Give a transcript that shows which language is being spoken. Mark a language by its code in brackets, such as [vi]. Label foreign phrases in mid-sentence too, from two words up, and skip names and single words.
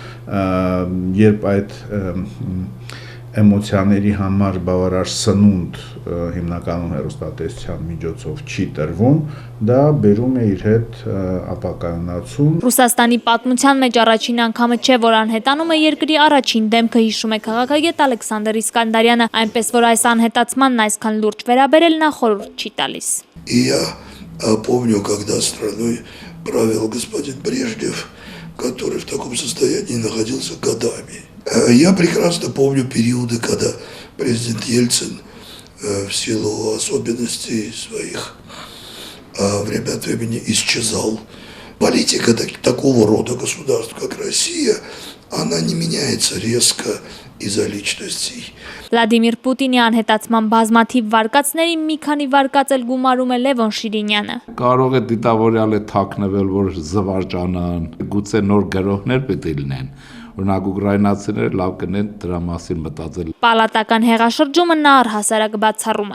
[hy] Երբ այդ էմոցիաների համար բավարար սնունդ հիմնականում հեռուստատեսության միջոցով չի տրվում, դա բերում է իր հետ ապակայունացում։ Ռուսաստանի պատմության մեջ առաջին անգամը չէ, որ անհետանում է երկրի առաջին դեմքը, հիշում է քաղաքագետ Ալեքսանդր Իսկանդարյանը, այնպես որ այս անհետացմանն այսքան լուրջ վերաբերել նա խորհուրդ չի տալիս։ [ru] Я помню, когда страной правил господин Брежнев, который в таком состоянии находился годами. Я прекрасно помню периоды, когда президент Ельцин в силу особенностей своих время от времени исчезал. Политика такого рода государств, как Россия, она не меняется резко из-за личностей. [hy] Վլադիմիր Պուտինի անհետացման բազմաթիվ վարկածների մի քանի վարկած էլ գումարում է Լևոն Շիրինյանը։ Կարող է դիտավորյալ է թաքնվել, որ զվարճանան, գուցե նոր գրողներ պետք է լինեն։ Օրինակ ուկրաինացիները լավ կնեն դրա մասին մտածել։ Պալատական հեղաշրջումը նա առհասարակ բացառում է։